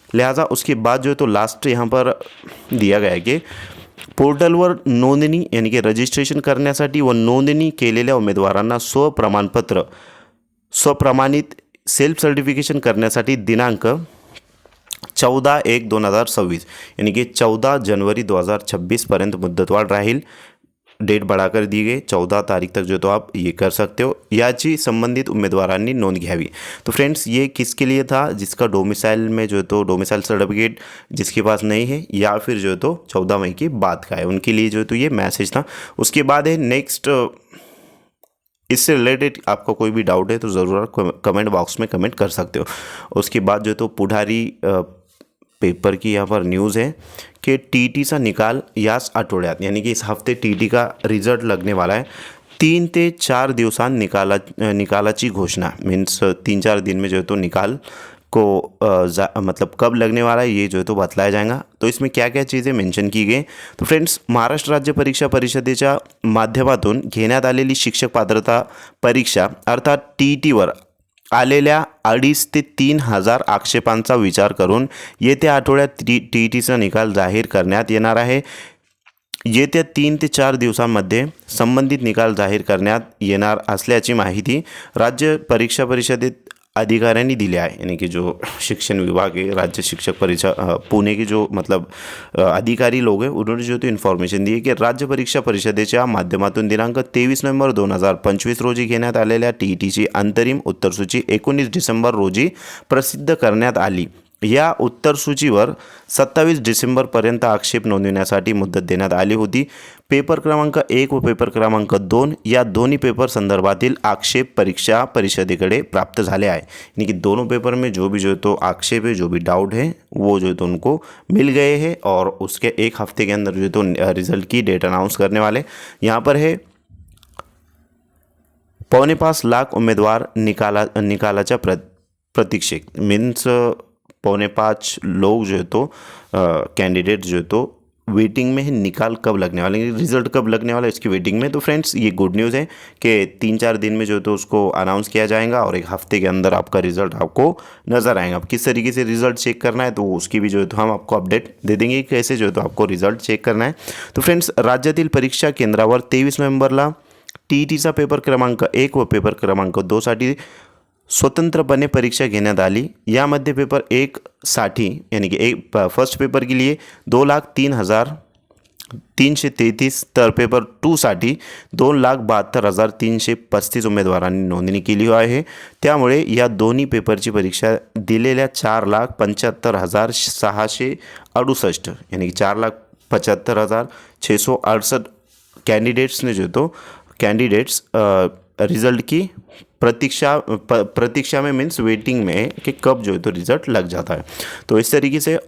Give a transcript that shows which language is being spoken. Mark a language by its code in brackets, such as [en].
[hi] लिहाजा उसके बाद जो तो लास्ट यहाँ पर दिया गया है कि [mr] पोर्टलवर नोंदणी [hi] यानी कि रजिस्ट्रेशन [mr] करण्यासाठी व नोंदणी केलेल्या उमेदवारांना स्वप्रमाणित सेल्फ सर्टिफिकेशन करण्यासाठी दिनांक 14/1/2026 [hi] यानी कि 14 जनवरी 2026 [mr] पर्यंत मुदतवाढ राहील। [hi] डेट बढ़ाकर दी गई 14 तारीख तक जो तो आप ये कर सकते हो। [mr] याची संबंधित उम्मीदवारांनी नोंद घ्यावी। [hi] तो फ्रेंड्स ये किसके लिए था, जिसका डोमिसाइल में जो तो डोमिसाइल सर्टिफिकेट जिसके पास नहीं है या फिर जो तो 14 मई के बाद का है, उनके लिए जो तो ये मैसेज था। उसके बाद है नेक्स्ट, इससे रिलेटेड आपका कोई भी डाउट है तो ज़रूर कमेंट बॉक्स में कमेंट कर सकते हो। उसके बाद जो तो पुढारी पेपर की यहाँ पर न्यूज़ है कि [mr] टीईटीचा निकाल याच आठवड्यात [hi] यानी कि इस हफ्ते टीईटी का रिझल्ट लगने वाला है। [mr] 3 ते 4 दिवसांत निकालाची घोषणा, [hi] मीन्स 3-4 दिन में जो है तो निकाल को मतलब कब लगने वाला है ये जो है तो बतलाया जाएगा। [mr] तो इसमें क्या क्या चीज़ें मेंशन की गई, तो फ्रेंड्स महाराष्ट्र राज्य परीक्षा परिषदेच्या माध्यमातून घेण्यात आलेली शिक्षक पात्रता परीक्षा अर्थात टीईटीवर आलेल्या 2,500 ते 3,000 आक्षेपांचा विचार करून येत्या आठवड्यात टीईटीचा निकाल जाहीर करण्यात येणार आहे। येत्या 3 ते 4 दिवसांमध्ये संबंधित निकाल जाहीर करण्यात येणार असल्याची माहिती राज्य परीक्षा परिषदेत अधिकाऱ्यांनी दिली आहे, [hi] यानी कि जो शिक्षण विभाग है राज्य शिक्षक परीक्षा पुणे के जो मतलब अधिकारी लोग हैं उन्होंने जो तो इन्फॉर्मेशन दी है की [mr] राज्य परीक्षा परिषदेच्या माध्यमातून दिनांक 23 नोव्हेंबर 2025 रोजी घेण्यात आलेल्या टीईटीची अंतरिम उत्तरसूची 19 डिसेंबर रोजी प्रसिद्ध करण्यात आली। या उत्तरसूचीवर 27 डिसेंबरपर्यंत आक्षेप नोंदवण्यासाठी मुदत देण्यात आली होती। पेपर क्रमांक 1 व पेपर क्रमांक 2 या दोन्ही पेपर संदर्भातील आक्षेप परीक्षा परिषदेकडे प्राप्त झाले आहे, [hi] यानी कि दोनों पेपर में जो भी जो तो आक्षेप है, जो भी डाउट है वो जो तो उनको मिल गए हैं और उसके 1 हफ्ते के अंदर जो तो रिजल्ट की डेट अनाउंस करने वाले। यहाँ पर है 4.25 लाख उम्मीदवार [mr] निकालाच्या प्रतीक्षेत, [hi] मीन्स 4.25 लोग जो है तो कैंडिडेट जो है तो वेटिंग में है। निकाल कब लगने वाले, रिजल्ट कब लगने वाला है इसकी वेटिंग में। तो फ्रेंड्स ये गुड न्यूज़ है कि 3-4 दिन में जो तो उसको अनाउंस किया जाएगा और 1 हफ्ते के अंदर आपका रिजल्ट आपको नज़र आएगा। अब किस तरीके से रिजल्ट चेक करना है तो उसकी भी जो है तो हम आपको अपडेट दे देंगे कैसे जो है तो आपको रिजल्ट चेक करना है। [mr] तो फ्रेंड्स राज्यातील परीक्षा केंद्रावर 23 नोव्हेंबरला टीईटीचा पेपर क्रमांक 1 व पेपर क्रमांक 2 साठी स्वतंत्रपणे परीक्षा घेण्यात आली. यामध्ये पेपर 1साठी [hi] यानी की फर्स्ट पेपर के लिए [mr] 2,03,333 तर पेपर 2साठी 2,72,335 उमेदवारांनी नोंदणी केली आहे. त्यामुळे या दोन्ही पेपरची परीक्षा दिलेल्या 4,75,668 [hi] यानी कि 4,75,668 कैंडिडेट्स ने जो तो कैंडिडेट्स रिज़ल्ट की प्रतीक्षा में मीन्स वेटिंग में कि कब जो है तो रिज़ल्ट लग जाता है. तो इस तरीके से.